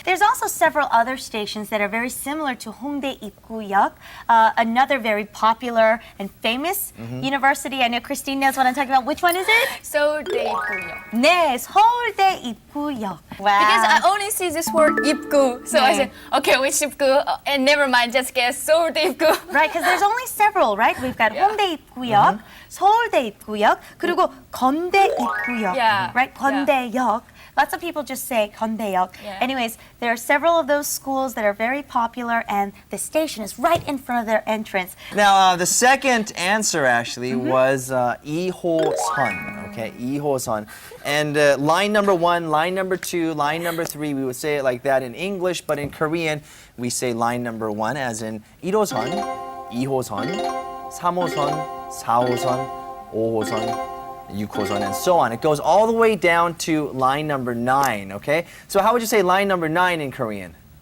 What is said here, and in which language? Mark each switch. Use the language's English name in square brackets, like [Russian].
[English] There's also several other stations that are very similar to Hongdae 입구역, another very popular and famous university. I know Christine knows what I'm talking about. Which one is it? [Korean] 서울대 입구요. 네, 서울대 입구역. Wow. [English] Because I only see this word 입구, so I said, okay, which 입구? And never mind, just guess 서울대 입구. Right, because there's only several, right? We've got 홍대 입구역, 서울대 입구역, 그리고 건대 입구역, Yeah. right? 건대역. Lots of people just say 건대역. Yeah. Anyways, there are several of those schools that are very popular, and the station is right in front of their entrance. Now, the second answer actually was 2호선. Okay, 2호선. And line number 1, line number 2, line number 3, we would say it like that in English, but in Korean, we say line number 1 as in 1호선, 2호선, 3호선, 4호선, 5호선, 6호선, and so on. It goes all the way down to line number 9, okay? So how would you say line number 9 in Korean?